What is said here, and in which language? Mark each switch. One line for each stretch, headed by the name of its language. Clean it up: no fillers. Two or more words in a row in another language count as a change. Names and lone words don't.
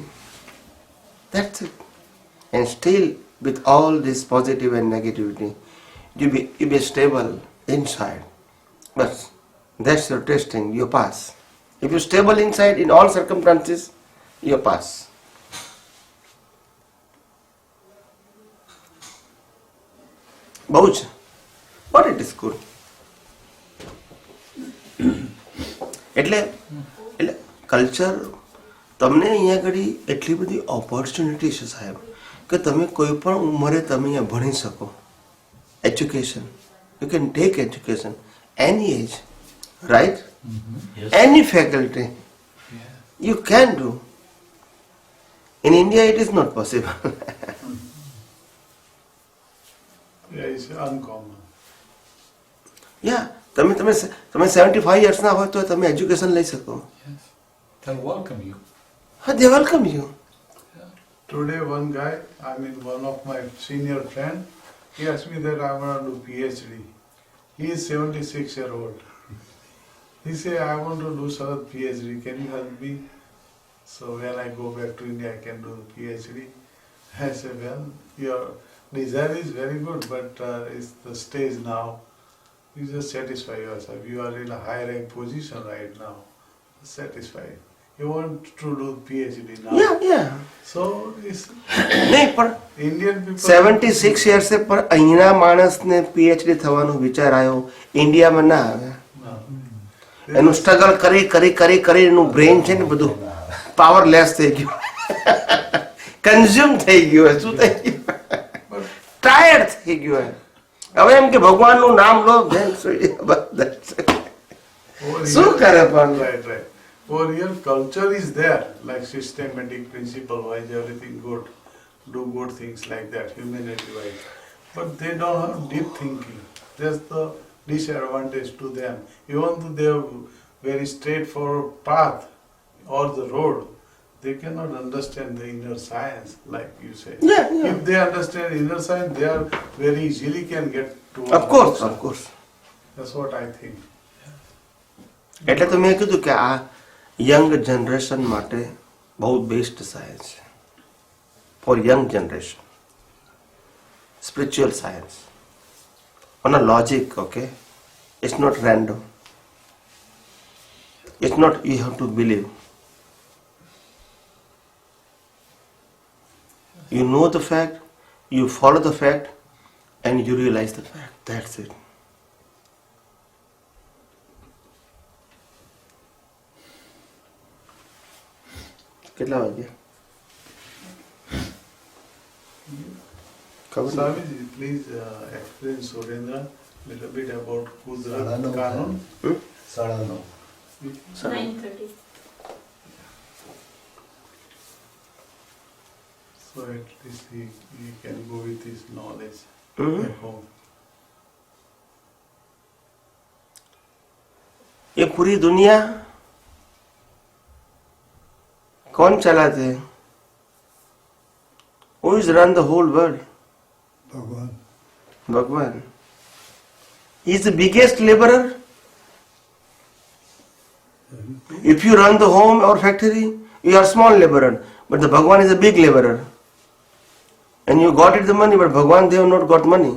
English: That's it. And still, with all this positive and negativity, you be stable inside. But that's your testing. You pass. If you're stable inside in all circumstances, you pass.
Gujarati: બહુ છે,
English: but it is good.
Gujarati: એટલે કલ્ચર તમને અહીંયા આગળ એટલી બધી ઓપોર્ચ્યુનિટી છે સાહેબ કે તમે કોઈ પણ ઉંમરે તમે અહીંયા ભણી શકો.
English: education, you can take education any age, right? Yes. Any faculty you can do. In India it is not possible. Yeah, it's uncommon. Yeah,
Gujarati: તમે 75 years ના હોય તો તમે એજ્યુકેશન લઈ શકો.
English: Yes. They'll welcome you. They welcome you. Today one guy, one of my senior friend, he asked me that I want to do PhD. He is 76-year-old. He said, I want to do Sarat PhD, can you help me? So when I go back to India, I can do PhD. I said, well, your desire is very good, but it's the stage now. You just satisfy yourself. You are in a high rank position right now. Satisfy. You want to do PhD now. Yeah. So it's
Gujarati: નહીં પણ
English: Indian people.
Gujarati: 76 years પર અહીંના માણસને PhD થવાનો વિચાર આવ્યો, ઇન્ડિયામાં ના આવે.
English: No.
Gujarati: એનું સ્ટ્રગલ કરી એનું બ્રેન છે ને બધું પાવરલેસ થઈ ગયું, કન્ઝ્યુમ થઈ ગયું, શું થઈ ગયું, ટાયર્ડ થઈ ગયું. હવે એમ કે ભગવાનનું નામ લો, શું કરે પણ?
English: Right. Over here, culture is there, like systematic principle wise, everything good, do good things like that, humanity wise. But they don't have deep thinking. That's the disadvantage to them. Even though they have very straightforward path or the road, they cannot understand the inner science, like you say. Yeah. If they understand inner science, they are very easily can get to. Of course. That's what I think.
Gujarati: એટલે તો મેં કીધું કે આ
English: young generation
Gujarati: માટે બહુ
English: best science
Gujarati: છે,
English: for young generation. spiritual science on a logic, okay? It's not random. It's not you have to believe. You know the fact, you follow the fact, and you realize the fact. That's it.
Gujarati: કેટલા વાગ્યા? ખબર નહીં.
English: Swamiji, please explain Surendra little bit about Kudrat Sadhana. Kanun. 9:30. 9:30. So at least he can go with his knowledge हम्म? at home.
Hindi: ये पूरी दुनिया कौन चलाते हैं?
English: Who is run the whole world? Bhagwan. Bhagwan. He is the biggest laborer. If you run the home or factory, you are small laborer. But the Bhagwan is a big laborer. And you got it the money, but Bhagwan, they have not got money.